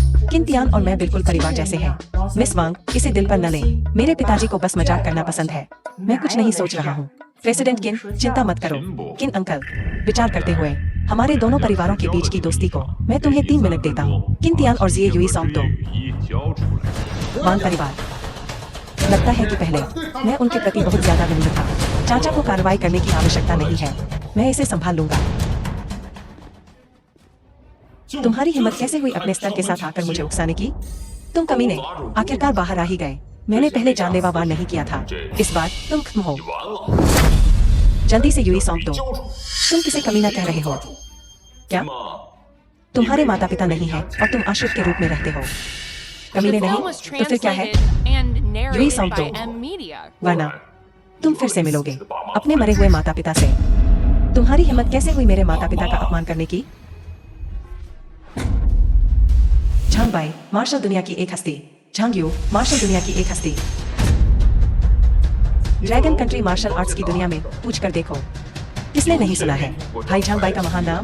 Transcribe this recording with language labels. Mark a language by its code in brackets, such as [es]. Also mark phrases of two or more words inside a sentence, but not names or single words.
[hi] किंतियान और मैं बिल्कुल परिवार जैसे हैं। मिस वांग, इसे दिल पर न लें। मेरे पिताजी को बस मजाक करना पसंद है। मैं कुछ नहीं सोच रहा हूँ। प्रेसिडेंट किन, चिंता मत करो। किन अंकल, विचार करते हुए हमारे दोनों परिवारों के बीच की दोस्ती को मैं तुम्हें 3 मिनट देता हूँ। किंतियान और जिए यूई सौंप दो। [zh] 一交出来。 [hi] वांग परिवार, लगता है कि पहले मैं उनके प्रति बहुत ज्यादा विनम्र था। चाचा को कार्रवाई करने की आवश्यकता नहीं है। मैं इसे संभाल लूंगा। तुम्हारी हिम्मत कैसे हुई अपने स्तर के साथ आकर मुझे उकसाने की? तुम कमीने, आखिरकार बाहर आ ही गए। मैंने पहले जानलेवा वार नहीं किया था। इस बार तुम खत्म हो। [zh] 完了， [hi] जल्दी से यूई सौंप दो। तुम किसे कमीना कह रहे हो? क्या 妈， तुम्हारे माता पिता नहीं है और तुम आश्रित के रूप में रहते हो? [en] The [hi] कमीने [en] film [hi] नहीं [en] was [hi] तो फिर क्या है? [en] translated and narrated [hi] सौंप [en] by [hi] दो। [en] M. Media. [hi] वरना तुम फिर से मिलोगे अपने मरे हुए माता पिता से। तुम्हारी हिम्मत कैसे हुई मेरे माता पिता का अपमान करने की? झांग बाई, मार्शल दुनिया की एक हस्ती। झांग यू, मार्शल दुनिया की एक हस्ती। ड्रैगन कंट्री मार्शल आर्ट्स की दुनिया में पूछ कर देखो, किसने नहीं सुना है भाई झांग बाई का महान नाम?